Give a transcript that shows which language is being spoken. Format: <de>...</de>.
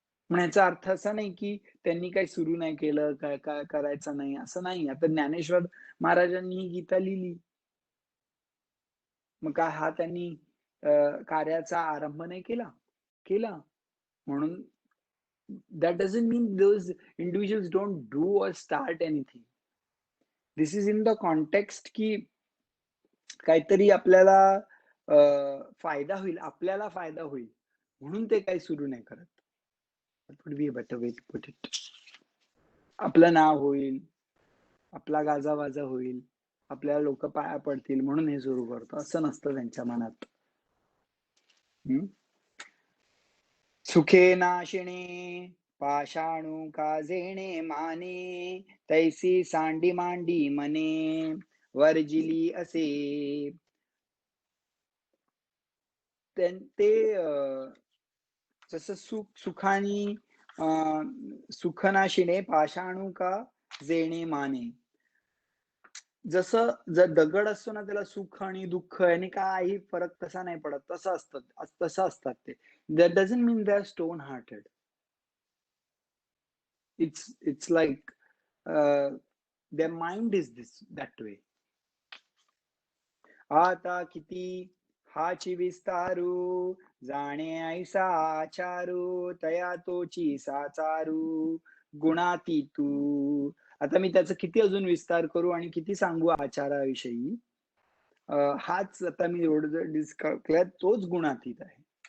<mr>म्हणायचा अर्थ असा नाही की त्यांनी काही सुरू नाही केलं, काय काय करायचं नाही, असं नाही. आता ज्ञानेश्वर महाराजांनी ही गीता लिहिली, मग काय हा त्यांनी कार्याचा आरंभ नाही केला? केला.</mr> <en>म्हणून that doesn't mean those individuals don't do or start anything. This is in the context</en> <mr>की काहीतरी आपल्याला फायदा होईल, आपल्याला फायदा होईल म्हणून ते काही सुरू नाही करत.</mr> <en>That would be a better way to put it.</en> <mr>आपलं नाव होईल, आपला गाजावाजा होईल, आपल्याला लोक पाया पडतील म्हणून हे सुरू करतो, असं नसतं त्यांच्या मनात. सुखे नाशिणे पाषाणू काजेणे माने, तैसी सांडी मांडी मने वर्जिली असे. ते जसं सुखानी सुखनाशिने पाषाणू का जेणे माने. जसं जर दगड असतो ना, त्याला सुख आणि दुःख आणि काही फरक तसा नाही पडत, तसं असतात ते.</mr> <en>That doesn't mean they are stone hearted. It's like their mind is that way.</en> <mr>आता किती हाची विस्तारू, जाणे ऐसा आचारू, तया तोची साचारू गुणातीतू. आता मी त्याचा किती अजून विस्तार करू आणि किती सांगू आचाराविषयी, हाच आता मी एवढं डिस्कस, तोच गुणातीत आहे.</mr>